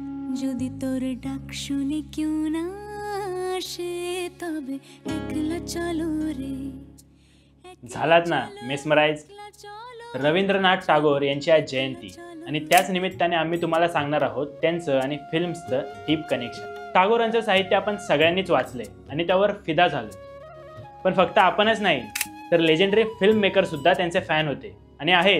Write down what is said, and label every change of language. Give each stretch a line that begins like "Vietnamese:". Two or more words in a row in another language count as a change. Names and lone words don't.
Bangla: যদি তোর ডাক শুনে কেউ না আসে তবে একলা চলো রে।
Marathi: झालात ना मेस्मराइज. रवींद्रनाथ टागोर यांची आज जयंती आणि त्याच निमित्ताने आम्ही तुम्हाला सांगणार आहोत त्यांचं आणि फिल्म्सचं
English: deep connection.
Marathi: टागोरांचं साहित्य आपण सगळ्यांनीच वाचलंय आणि त्यावर फिदा झालो. पण फक्त आपणच नाही तर
English: legendary film maker
Marathi: सुद्धा त्यांचे फॅन होते आणि आहेत.